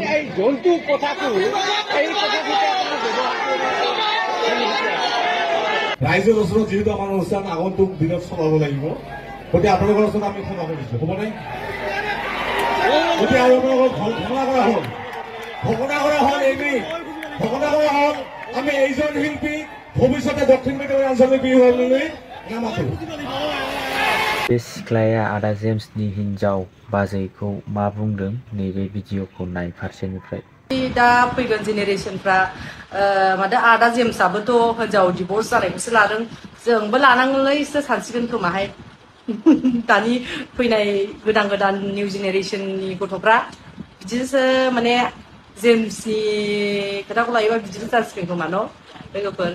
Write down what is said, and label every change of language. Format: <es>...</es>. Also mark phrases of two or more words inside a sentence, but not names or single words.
<as>জন্তু কথাটো ৰাইজৰ ওচৰত যিহেতু আমাৰ অনুষ্ঠান আগন্তুক দিনত চলাব লাগিব গতিকে আপোনালোকৰ ওচৰত আমি ক্ষমা কৰিছো হ'বনে গতিকে আৰু আপোনালোকক ঘোষণা কৰা হ'ল আমি এইজন শিল্পী ভৱিষ্যতে দক্ষিণ মেদিনীপুৰ আঞ্চলিক বিহু নামাতো</as> <brx>बे सिख्लाया आदा जेम्सनि हिनजाव बाजैखौ मा बुंदों नैबे भिडिअखौ नाय फारसेनिफ्राय। दा फैगोन जेनेरेसनफ्रा माथो आदा जेम्सआबोथ' हिनजाव डिभर्स जानायखौसो लादों जोंबो लानांगौलैसो सानसिगोन खोमाहाय दानि फैनाय गोदान</brx> <en>new generation</en> <brx>गथ'फ्रा बिदिसो माने जेम्सनि खोथाखौ लायोबा बिदिनो जासिगोन खोमा न' लोगोफोर।</brx>